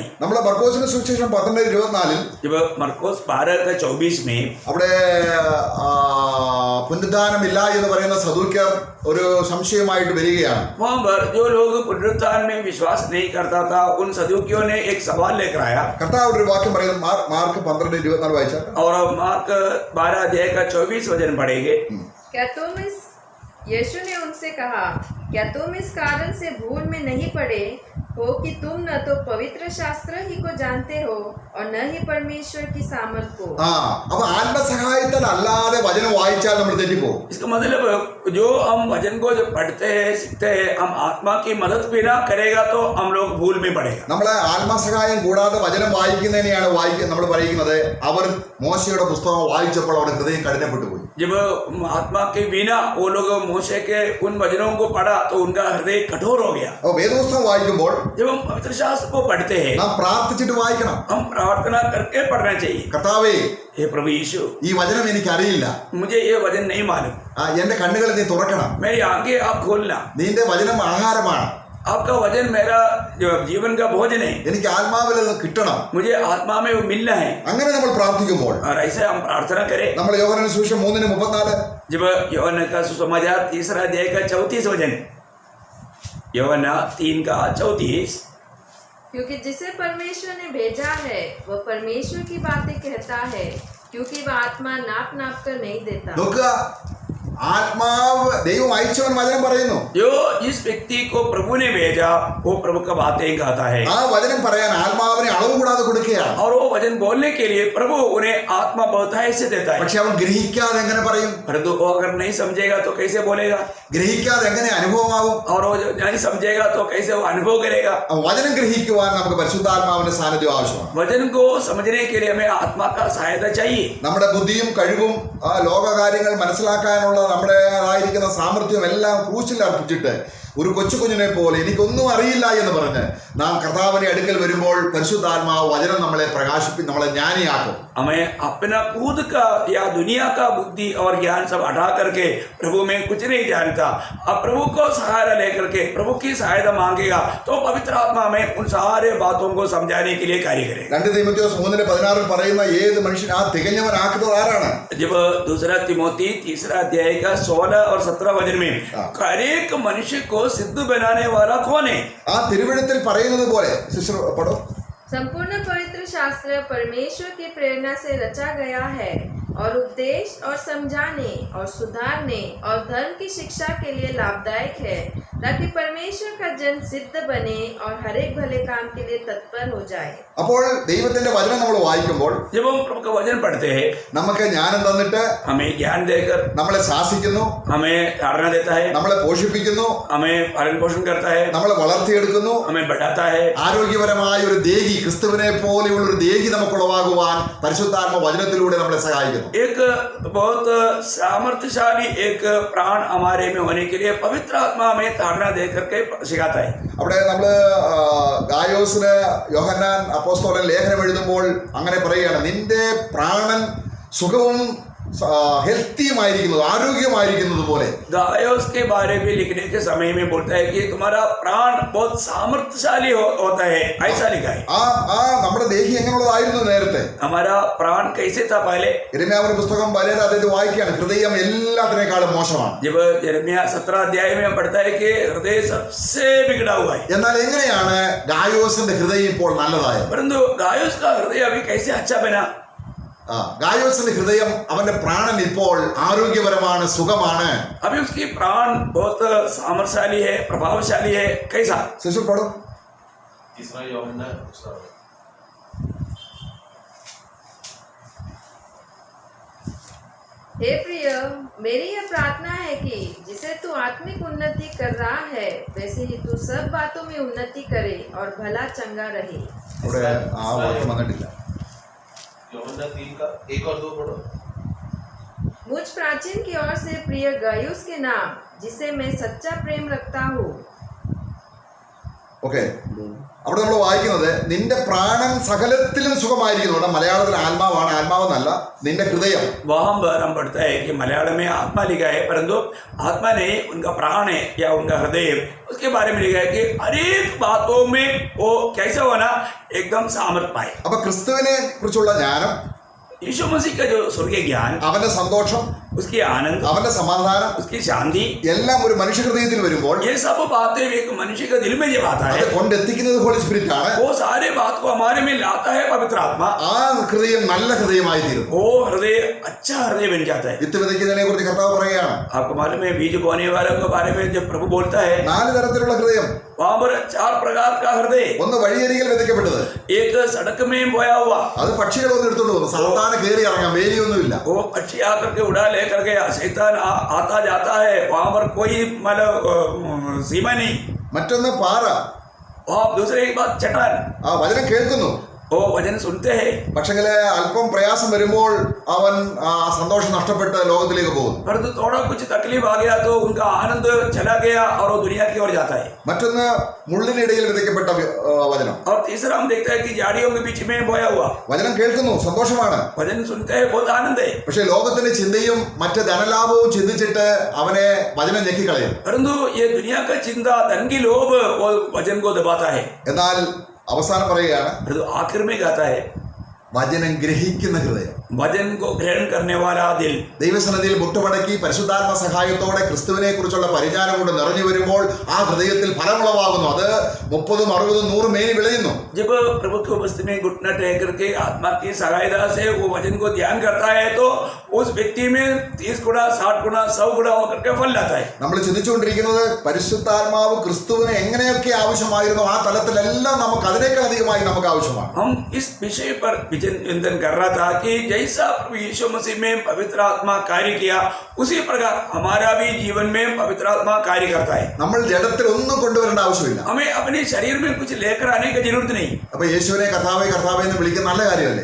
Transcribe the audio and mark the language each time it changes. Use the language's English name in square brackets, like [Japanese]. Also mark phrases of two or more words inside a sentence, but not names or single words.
[Malayalam] നമ്മുടെ മർക്കോസിന്റെ സുവിശേഷം 12:24 [Hindi] जब मरकोस 12:24 में [Malayalam] അവിടെ പുനരുദ്ധാനമില്ല എന്ന് പറയുന്ന സദൂക്യർ ഒരു സംശയമായിട്ട് വരികയാണ്. [Hindi] वहाँ पर जो लोग पुनरुत्थान में विश्वास नहीं करता था, उन सदूकियों ने एक सवाल लेकर आया. [Malayalam] കർത്താവ് ഒരു വാക്യം പറയുന്നത് മാർക്ക് 12:24 വായിച്ചാൽ. [Hindi] और मार्क 12:24 वचन पढ़ेंगे. क्या तुम इस यीशु ने उनसे कहा, क्या तुम इस कारण से भूल में नहीं पड़े हो कि तुम न तो पवित्र शास्त्र ही को जानते हो और न ही परमेश्वर की सामर्थ को. [Malayalam] അപ്പൊ ആത്മസഹായത്താൽ അല്ലാതെ വചനം വായിച്ചാൽ നമ്മൾ തെറ്റിപ്പോകും. [Hindi] इसका मतलब जो हम वचन को जब पढ़ते हैं, सीखते हैं, हम आत्मा की मदद बिना करेगा तो हम लोग भूल में पड़ेगा. [Malayalam] നമ്മളെ ആത്മസഹായം കൂടാതെ വചനം വായിക്കുന്നതിനെയാണ് നമ്മൾ പറയുന്നത് അവർ മോശയുടെ പുസ്തകം വായിച്ചപ്പോൾ അവരുടെ ഹൃദയം കഠിനപ്പെട്ടു പോയി. [Hindi] जब आत्मा के बिना वो लोग मोशे के उन वचनों को पढ़ा तो उनका हृदय कठोर हो गया. [Malayalam] അപ്പൊ വേദപുസ്തകം വായിക്കുമ്പോൾ [Hindi] जब हम पवित्र शास्त्र को पढ़ते हैं, [Malayalam] നാം പ്രാർത്ഥിച്ചിട്ട് വായിക്കണം. [Hindi] हम प्रार्थना करके पढ़ना चाहिए. [Malayalam] കർത്താവേ, [Hindi] हे प्रभु यीशु, [Malayalam] ഈ വചനം എനിക്ക് അറിയില്ല, [Hindi] मुझे ये वचन नहीं मालूम, [Malayalam] എന്റെ കണ്ണുകൾ നീ തുറക്കണം. [Hindi] मेरी आंखें आप खोलना. [Malayalam] നിന്റെ വചനം ആഹാരമാണ്, [Hindi] आपका वचन मेरा जो जीवन का भोजन है, [Malayalam] എനിക്ക് ആത്മാവിൽ അത് കിട്ടണം. [Hindi] मुझे आत्मा में वो मिलना है. [Malayalam] അങ്ങനെ നമ്മൾ പ്രാർത്ഥിക്കുമ്പോൾ [Hindi] और ऐसे हम प्रार्थना करें. [Malayalam] നമ്മൾ യോഹന്നാന്റെ സുവിശേഷം 3:34 [Hindi] जब यूहन्ना का सुसमाचार 3 अध्याय का 34 वचन, यूहन्ना 3:34, क्योंकि जिसे परमेश्वर ने भेजा है वह परमेश्वर की बातें कहता है, क्योंकि वह आत्मा नाप नाप कर नहीं देता. [Malayalam] നോക്കുക, ആത്മാവ് ദൈവം അയച്ചവൻ വചനം പറയുന്നു. [Hindi] जो जिस व्यक्ति को प्रभु ने भेजा वो प्रभु का बातें कहता है. [Malayalam] ആ വചനം പറയാൻ ആത്മാവിനെ അളവ് കൂടാതെ കൊടുക്കുകയാണ്. [Hindi] और वो वचन बोलने के लिए प्रभु उन्हें आत्मा बहुतायत से देता है. [Malayalam] പക്ഷെ അവൻ ഗ്രഹിക്കാതെ എങ്ങനെ പറയും? [Hindi] परंतु वो अगर नहीं समझेगा तो कैसे बोलेगा? [Malayalam] ഗ്രഹിക്കാതെ എങ്ങനെ അനുഭവമാകും? [Hindi] और वो जो नहीं समझेगा तो कैसे वो अनुभव करेगा? [Malayalam] വചനം ഗ്രഹിക്കുവാൻ നമുക്ക് പരിശുദ്ധാത്മാവിന്റെ സാന്നിധ്യം ആവശ്യമാണ്. [Hindi] वचन को समझने के लिए हमें आत्मा का सहायता चाहिए. [Malayalam] നമ്മുടെ ബുദ്ധിയും കഴിവും ലോകകാര്യങ്ങൾ മനസ്സിലാക്കാനുള്ള നമ്മുടേതായിരിക്കുന്ന സാമർഥ്യം എല്ലാം ക്രൂശിൽ അർപ്പിച്ചിട്ട് ഒരു കൊച്ചുകുഞ്ഞിനെ പോലെ എനിക്കൊന്നും അറിയില്ല എന്ന് പറഞ്ഞ് നാം കർത്താവിന്റെ അടുക്കൽ വരുമ്പോൾ പരിശുദ്ധാത്മാവ് വചനം നമ്മളെ നമ്മളെ ജ്ഞാനിയാക്കും. [Hindi] हमें अपना खुद का या दुनिया का बुद्धि और ज्ञान सब हटा करके प्रभु में कुछ नहीं जानता, अब प्रभु को सहारा लेकर के प्रभु की सहायता मांगेगा तो पवित्र आत्मा में उन सारे बातों को समझाने के लिए कार्य करेगा. [Malayalam] 2 തീമോഥെയോസ് 3:16 പറയുന്ന ഏത് മനുഷ്യൻ ആ തികഞ്ഞവനാക്കുന്നത് ആരാണ്? [Hindi] जब दूसरा तिमोथी 3 अध्याय का 16 और 17 वचन में हर एक मनुष्य को सिद्ध बनाने वाला कौन है? [Malayalam] ആ തിരുവെഴുത്തിൽ പറയുന്നത് പോലെ സിസ്റ്റർ പഠോ. [Hindi] संपूर्ण पवित्र शास्त्र परमेश्वर की प्रेरणा से रचा गया है और उपदेश और समझाने और सुधारने और धर्म की शिक्षा के लिए लाभदायक है, ताकि परमेश्वर का जन सिद्ध बने और हर एक भले काम के लिए तत्पर हो जाए. [Malayalam] അപ്പോൾ ദൈവത്തിന്റെ വചനം നമ്മൾ വായിക്കുമ്പോൾ [Hindi] जब हम प्रभु का वचन पढ़ते हैं [Malayalam] നമുക്ക് ജ്ഞാനം തന്നിട്ട് [Hindi] हमें ज्ञान देकर [Malayalam] നമ്മളെ ശാസിക്കുന്നു, [Hindi] हमें धारणा देता है, [Malayalam] നമ്മളെ പോഷിപ്പിക്കുന്നു, [Hindi] हमें पालन पोषण करता है, [Malayalam] നമ്മളെ വളർത്തിയെടുക്കുന്നു. [Hindi] हमें बढ़ाता है. [Malayalam] ആരോഗ്യപരമായ ഒരു ദേഹി, ക്രിസ്തുവിനെ പോലെയുള്ള ഒരു ദേഹി നമുക്കുളവാകുവാൻ പരിശുദ്ധാത്മ വചനത്തിലൂടെ നമ്മളെ സഹായിക്കുന്നു. [Hindi] एक बहुत सामर्थ्यशाली एक प्राण हमारे में होने के लिए पवित्र आत्मा हमें धारणा दे करके सिखाता है. [Malayalam] അവിടെ നമ്മള് ഗായോസിന് യോഹന്നാൻ അപ്പോസ്തലൻ ലേഖനം എഴുതുമ്പോൾ അങ്ങനെ പറയുകയാണ്, നിന്റെ പ്രാണൻ സുഖവും ഹെൽത്തിയുമായിരിക്കുന്നത്, ആരോഗ്യമായിരിക്കുന്നത് പോലെ. [Hindi] गायोस के बारे में लिखने के समय में बोलता है कि तुम्हारा प्राण बहुत सामर्थ्यशाली होता है, ऐसा लिखा है. [Malayalam] നമ്മുടെ ദേഹി എങ്ങനെയുള്ളതായിരുന്നു നേരത്തെ? [Hindi] हमारा प्राण कैसे था पहले? [Malayalam] യിരെമ്യാവിന്റെ പുസ്തകം പലരും അദ്ദേഹം വായിക്കുകയാണ്, ഹൃദയം എല്ലാത്തിനേക്കാളും മോശമാണ്. [Hindi] जब यिर्मयाह 17 अध्याय में पढ़ता है कि हृदय सबसे बिगड़ा हुआ है. [Malayalam] എന്നാൽ എങ്ങനെയാണ് ഗായോസിന്റെ ഹൃദയം ഇപ്പോൾ നല്ലതായത്? [Hindi] परंतु गायोस का हृदय अभी कैसे अच्छा बना? [Malayalam] ഗായോസിന്റെ ഹൃദയം, അവന്റെ പ്രാണൻ ഇപ്പോൾ ആരോഗ്യപരമാണ്, സുഖമാണ്. [Hindi] अभी उसकी प्राण बहुत सामर्थ्यशाली है, प्रभावशाली है. कैसा? [Malayalam] ശിശു പടം 3 യോഹന്നാൻ. [Hindi] हे प्रिय, मेरी यह प्रार्थना है कि जिसे तू आत्मिक उन्नति कर रहा है वैसे ही तू सब बातों में उन्नति करे और भला चंगा रहे. [Malayalam] അവിടെ ആ വാക്യം വന്നിട്ടില്ല. [Hindi] യോഹന്നാൻ 3 का 1 और 2 पढ़ो. मुझ प्राचीन की ओर से प्रिय गायुस के नाम, जिसे मैं सच्चा प्रेम रखता हूँ. [Malayalam] ഓക്കെ, അവിടെ നമ്മൾ വായിക്കുന്നത് നിന്റെ പ്രാണൻ സകലത്തിലും സുഖമായിരിക്കുന്നു. അവിടെ മലയാളത്തിൽ ആത്മാവാണ്, ആത്മാവെന്നല്ല, നിന്റെ ഹൃദയം. [Hindi] वहाँ पर हम पढ़ता है कि मलयालम में आत्मा लिखा है, परंतु आत्मा नहीं, उनका प्राण है या उनका हृदय, उसके बारे में लिखा है कि हर एक बातों में वो कैसा होना एकदम सामर्थ पाए. [Malayalam] അപ്പൊ ക്രിസ്തുവിനെ കുറിച്ചുള്ള ജ്ഞാനം, [Hindi] यीशु मसीह का जो स्वर्गीय ज्ञान, [Malayalam] അവന്റെ സന്തോഷം, [Hindi] उसकी आनंद, [Malayalam] അവന്റെ സമാധാനം [Hindi] उसकी शांति, [Malayalam] എല്ലാം ഒരു മനുഷ്യ ഹൃദയത്തിൽ വരുമ്പോൾ [Hindi] ये सब बातें एक मनुष्य के दिल में जब आता [Malayalam] അത് [Hindi] है, [Malayalam] കൊണ്ടെത്തിക്കുന്നത് [English] Holy Spirit [Malayalam] ആണ്. [Hindi] वो सारे बात को हमारे में लाता है पवित्र आत्मा. [Malayalam] ആ ഹൃദയം നല്ല ഹൃദയമായി തീരും. [Hindi] वो हृदय अच्छा हृदय बन जाता है. [Malayalam] വിത്ത് വിതയ്ക്കുന്നതിനെ കുറിച്ച് കർത്താവ് പറയുകയാണ്, [Hindi] आपको मालूम है बीज बोने वालों के बारे में जब प्रभु बोलता है, [Malayalam] 4 തരത്തിലുള്ള ഹൃദയം. [Hindi] वहाँ पर 4 प्रकार का हृदय. [Malayalam] ഒന്ന് വഴിയരികിൽ വിതയ്ക്കപ്പെട്ടത്, [Hindi] एक सड़क में बोया हुआ, [Malayalam] അത് പക്ഷികൾ വന്ന് എടുത്തോണ്ട് പോകുന്നു, സാധാരണ കയറി ഇറങ്ങാം, വേലിയൊന്നുമില്ല. [Hindi] वो पक्षी आकर के उड़ा लेकर के शैतान आता जाता है, वहाँ पर कोई मतलब सीमा नहीं. [Malayalam] മറ്റൊന്ന് പാറ, [Hindi] वहाँ दूसरे एक बात चट्टान, [Malayalam] ആ വചനം കേൾക്കുന്നു, [Hindi] वो वचन सुनते हैं, [Malayalam] പക്ഷെങ്കില് അല്പം പ്രയാസം വരുമ്പോൾ അവൻ ആ സന്തോഷം നഷ്ടപ്പെട്ട് ലോകത്തിലേക്ക് പോകും. [Hindi] परंतु थोड़ा कुछ तकलीफ आ गया तो उनका आनंद चला गया और वो दुनिया की ओर जाता है. [Malayalam] മറ്റൊന്ന് മുള്ളിനിടയിൽ വിതയ്ക്കപ്പെട്ട വചനം. [Hindi] और तीसरा हम देखते हैं कि झाड़ियों के बीच में बोया हुआ, [Malayalam] വചനം കേൾക്കുന്നു, സന്തോഷമാണ്, [Hindi] वचन सुनते हैं, बहुत आनंद है. [Malayalam] പക്ഷെ ലോകത്തിന്റെ ചിന്തയും മറ്റ് ധനലാഭവും ചിന്തിച്ചിട്ട് അവനെ വചനം ഞെക്കിക്കളയും. [Hindi] परंतु ये दुनिया का चिंता, धन की लोभ वो वचन को दबाता है. [Malayalam] എന്നാൽ അവസാനം പറയുകയാണ്, [Hindi] परंतु आखिर में कहता है [Malayalam] വചനം ഗ്രഹിക്കുന്ന ഹൃദയം. [Hindi] वचन को ग्रहण करने वाला दिल. [Malayalam] ദൈവസന്നിധിയിൽ മുട്ടുമടക്കി പരിശുദ്ധാത്മ സഹായത്തോടെ ക്രിസ്തുവിനെ കുറിച്ചുള്ള പരിജ്ഞാനം കൊണ്ട് നിറഞ്ഞു വരുമ്പോൾ ആ ഹൃദയത്തിൽ ഫലമുളവാകുന്നു. അത് 30, 60, 100 മേനി വിളയുന്നു. [Hindi] जब प्रभु की उपस्थिति में घुटना टेक करके आत्मा की सहायता से वो वचन को ध्यान करता है तो उस व्यक्ति में 30 गुना, 60 गुना, 100 गुना होकर के फल लाता है. [Malayalam] നമ്മൾ ചിന്തിച്ചുകൊണ്ടിരിക്കുന്നത് പരിശുദ്ധാത്മാവ് ക്രിസ്തുവിന് എങ്ങനെയൊക്കെ ആവശ്യമായിരുന്നു ആ തലത്തിലെല്ലാം നമുക്ക് അതിനേക്കാൾ അധികമായി നമുക്ക് ആവശ്യമാണ്. [Hindi] हम इस विषय पर विचिंतन कर रहा था कि जैसा प्रभु यीशु मसीह में पवित्र आत्मा कार्य किया उसी प्रकार हमारा भी जीवन में पवित्र आत्मा कार्य करता है. [Malayalam] നമ്മൾ ജഡത്തിൽ ഒന്നും കൊണ്ടുവരേണ്ട ആവശ്യമില്ല. [Hindi] हमें अपने शरीर में कुछ लेकर आने की जरूरत नहीं. [Malayalam] അപ്പൊ യേശുവിനെ കർത്താവേ കർത്താവേ എന്ന് വിളിക്കുന്ന നല്ല കാര്യമല്ലേ?